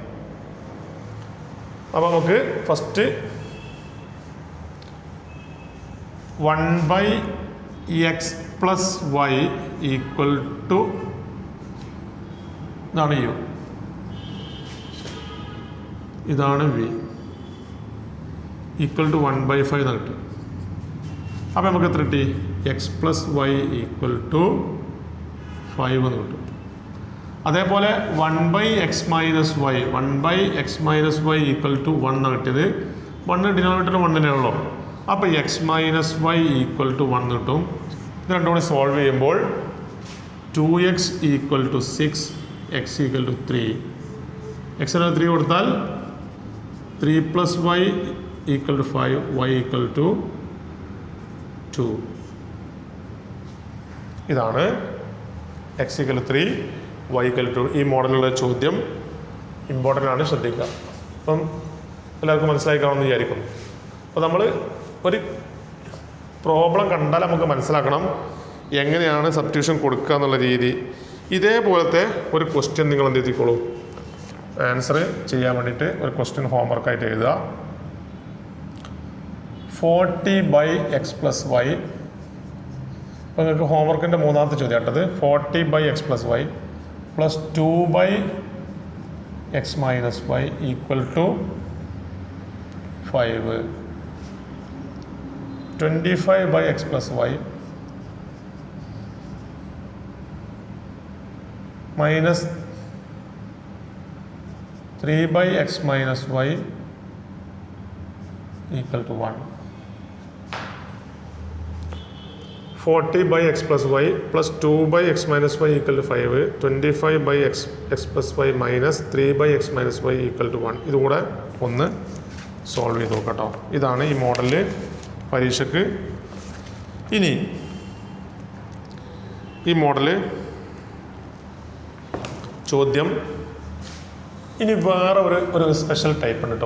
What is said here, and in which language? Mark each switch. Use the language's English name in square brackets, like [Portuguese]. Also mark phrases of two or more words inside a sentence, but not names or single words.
[Malayalam] അപ്പോൾ നമുക്ക് ഫസ്റ്റ് [English] 1/x + y equal to [Malayalam] ഇതാണ് യു, ഇതാണ് വി, [English] equal to [Malayalam] 1/5 എന്ന് കിട്ടും. അപ്പോൾ നമുക്ക് എത്ര കിട്ടി? [English] x + y equal to [Malayalam] 5 എന്ന് കിട്ടും. അതേപോലെ [English] 1/x - y, 1/x - y equal to [Malayalam] 1 എന്ന് കിട്ടിയത്. 1 ഡിനോമിനേറ്റർ 1 തന്നെ ഉള്ളൂ. അപ്പോൾ [English] x - y equal to [Malayalam] 1 കിട്ടും. ഇത് രണ്ടും കൂടി സോൾവ് ചെയ്യുമ്പോൾ [English] 2x equal to [Malayalam] 6, [English] x equal to [Malayalam] 3. x 3 കൊടുത്താൽ [English] 3 + y equal to [Malayalam] 5, [English] y equal to [Malayalam] 2. ഇതാണ് [English] x equal to [Malayalam] 3, [English] y equal to [Malayalam] 2. ഈ മോഡലുള്ള ചോദ്യം ഇമ്പോർട്ടൻ്റ് ആണ്, ശ്രദ്ധിക്കുക. അപ്പം എല്ലാവർക്കും മനസ്സിലായി കാണുമെന്ന് വിചാരിക്കുന്നു. അപ്പോൾ നമ്മൾ ഒരു പ്രോബ്ലം കണ്ടാൽ നമുക്ക് മനസ്സിലാക്കണം എങ്ങനെയാണ് സബ്സ്റ്റിറ്റ്യൂഷൻ കൊടുക്കുക എന്നുള്ള രീതി. ഇതേപോലത്തെ ഒരു ക്വസ്റ്റ്യൻ നിങ്ങൾ എന്ത് എഴുതിക്കോളൂ, ആൻസർ ചെയ്യാൻ വേണ്ടിയിട്ട് ഒരു ക്വസ്റ്റ്യൻ ഹോംവർക്കായിട്ട് എഴുതുക. 40/x + y. അപ്പോൾ നിങ്ങൾക്ക് ഹോംവർക്കിൻ്റെ മൂന്നാമത്തെ ചോദ്യം കേട്ടത് [English] 40/x + y plus 2/x - y equal to 5. 25/x + y minus 3/x - y equal to 1. 40/x + y plus 2/x - y equal to 5. 25/x + y minus 3/x - y equal to 1. [Malayalam] ഇതുകൂടെ ഒന്ന് സോൾവ് ചെയ്ത് നോക്കട്ടോ. ഇതാണ് ഈ മോഡലിൽ പരീക്ഷയ്ക്ക്. ഇനി ഈ മോഡല് ചോദ്യം ഇനി വേറെ ഒരു [English] special type [Malayalam] ഉണ്ട് കേട്ടോ.